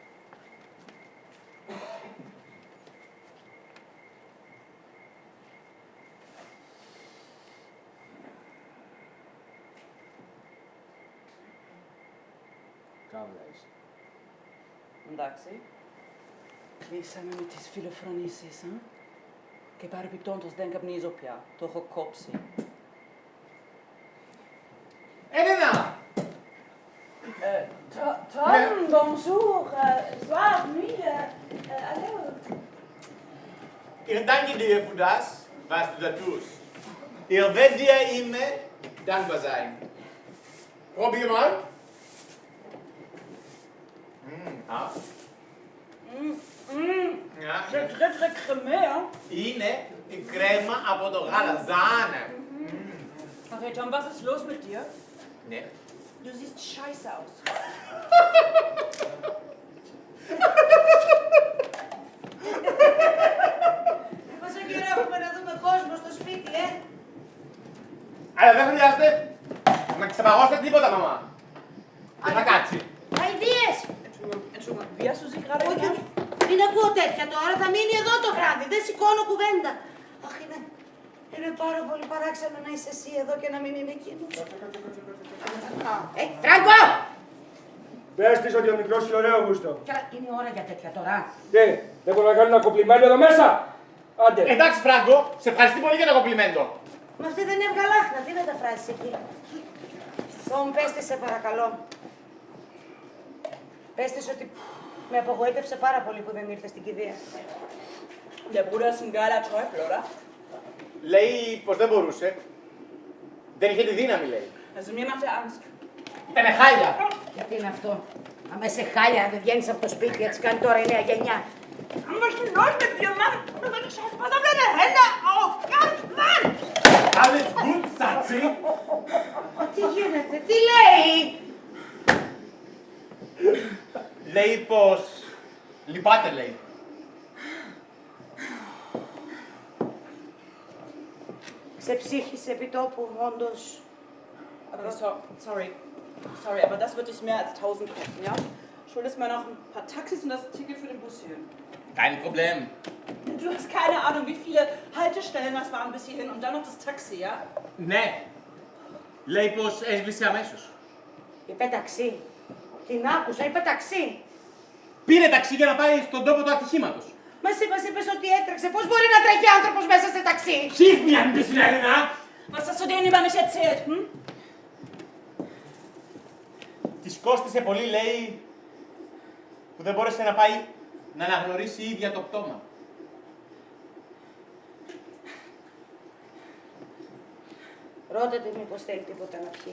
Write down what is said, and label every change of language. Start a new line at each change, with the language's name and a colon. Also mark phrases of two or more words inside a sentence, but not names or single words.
Greek: Κάμια είσαι. Εντάξει. Κλείσαμε με τις φιλοφρονήσεις, και παρεπιπτόντως δεν καπνίζω πια. Το έχω κόψει. Έλενα!
French: Tom, bonjour, soir, nuit, allô.
German: Ich danke dir für das, was du da tust. Ich werde dir immer dankbar sein. Probier mal. Ja. Ja.
French: C'est très très crémé, hein.
Greek: Είναι η κρέμα από το γαλαζάνε.
German: Okay, Tom, was ist los mit dir?
Greek: Ναι.
German: Du siehst scheiße aus.
Greek: Πόσο καιρό έχουμε να δούμε κόσμο στο σπίτι, Αλλά δεν χρειάζεται να ξεπαγώσετε τίποτα, μαμά. Δεν θα κάτσει. Αηδίες!
German: Entschuldigung, wie hast du sie gerade
Greek: Όχι,
German: genannt?
Greek: μην ακούω τέτοια τώρα, θα μείνει εδώ το βράδυ, δεν σηκώνω κουβέντα. Αχ, είναι πάρα πολύ παράξενο να είσαι εσύ εδώ και να μην είναι εκείνος. Φράγκο! Πες της ότι ο μικρός είναι ωραίο γούστο. Καλά, είναι ώρα για τέτοια τώρα. Τι, δεν μπορώ να κάνω ένα κομπλιμέντο εδώ μέσα. Άντε. Εντάξει, Φράγκο, σε ευχαριστώ πολύ για το κομπλιμέντο. Μα αυτή δεν είναι ευγαλάχνα, τι μεταφράσεις εκεί. Tom, πες της σε παρακαλώ. Πες της ότι με απογοήτευσε πάρα πολύ που δεν ήρθε στην κηδεία.
German: Der Bruder ist ein geiler Teufel, oder?
Greek: Λέει πως δεν μπορούσε. Δεν είχε τη δύναμη, λέει.
German: Also mir macht er Angst.
Greek: Ήτανε χάλια. Γιατί είναι αυτό. Άμα είσαι χάλια, δεν βγαίνεις από το σπίτι, έτσι κάνει τώρα η νέα γενιά.
German: Was ist denn los mit dir, Mann? Du sollst scheiß, pass auf deine Hände auf! Ganz Mann! Alles gut, Satzi.
Greek: Τι γίνεται, τι λέει! Λέει πως λυπάται, λέει. Ξεψύχησε επί τόπου, όντως.
German: Okay, sorry, aber das wird dich mehr als 1000 kosten, ja? Schuldest mir noch ein paar Taxis und das Ticket für den Bus hierhin. Kein Problem. Du hast keine Ahnung, wie viele Haltestellen das waren bis hierhin und dann noch das Taxi, ja?
Greek: Ναι. Λέει πως έσβησε αμέσως. Είπε ταξί. Την άκουσα, είπε ταξί. Πήρε ταξί για να πάει στον τόπο του ατυχήματος. Μας είπες ότι έτρεξε. Πώς μπορεί να τρέχει άνθρωπος μέσα σε ταξί!
German: Schieß mir ein bisschen, Elena! Was hast du denen über mich erzählt, hm?
Greek: Της κόστισε πολύ, λέει, που δεν μπόρεσε να πάει να αναγνωρίσει η ίδια το πτώμα. Ρώτα τη μήπως θέλει τίποτα να πιει.